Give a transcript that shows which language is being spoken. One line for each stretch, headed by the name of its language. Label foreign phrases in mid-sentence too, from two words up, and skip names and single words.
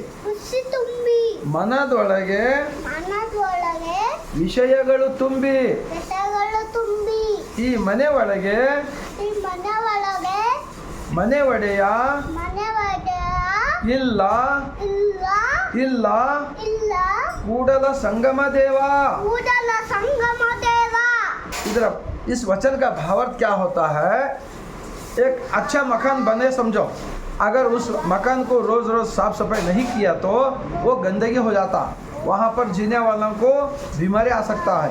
Kannada: ಮನದೊಳಗೆ ವಿಷಯಗಳು ತುಂಬಿ. ಈ ಮನೆ ಒಳಗೆ ಮನೆ ಒಡೆಯ ಇಲ್ಲ ಇಲ್ಲ ಕೂಡಲ संगम देवा.
Hindi: इधर इस वचन का भावार्थ क्या होता है? एक अच्छा मकान बने समझो, अगर उस मकान को रोज रोज साफ सफाई नहीं किया तो वो गंदगी हो जाता, वहाँ पर जीने वालों को बीमारी आ सकता है.